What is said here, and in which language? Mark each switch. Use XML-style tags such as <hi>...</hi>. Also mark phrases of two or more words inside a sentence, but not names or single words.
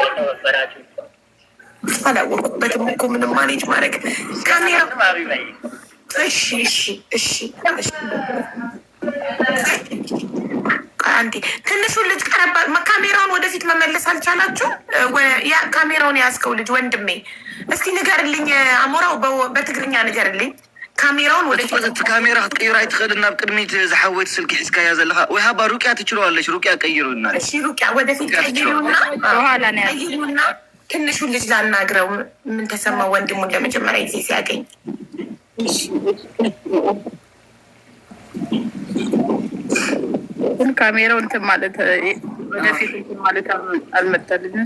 <am>አላወቁበትም እኮ ምንም ማኔጅ ማድረግ ካሜራ። እሺ እሺ እሺ አንዴ ትንሹ ልጅ ቀረባ። ካሜራውን ወደፊት መመለስ አልቻላችሁ? ካሜራውን ያዝከው ልጅ ወንድሜ እስቲ ንገርልኝ፣ አሞራው በትግርኛ ንገርልኝ። ካሜራውን ወደፊት</am> <ti>ካሜራ ክትቀይራ ይትኽእል ናብ ቅድሚት ዝሓወይት ስልኪ ሒዝካያ ዘለካ ወይ ሃባ</ti> <am>ሩቅያ ትችለዋለች። ሩቅያ ቀይሩና። እሺ ሩቅያ ወደፊት ቀይሩና ቀይሩና ትንሹ ልጅ ላናግረው። ምን ተሰማ ወንድሙን ለመጀመሪያ ጊዜ ሲያገኝ? ካሜራው እንትን ማለት ወደፊት እንትን ማለት አልመጣልኝም።</am>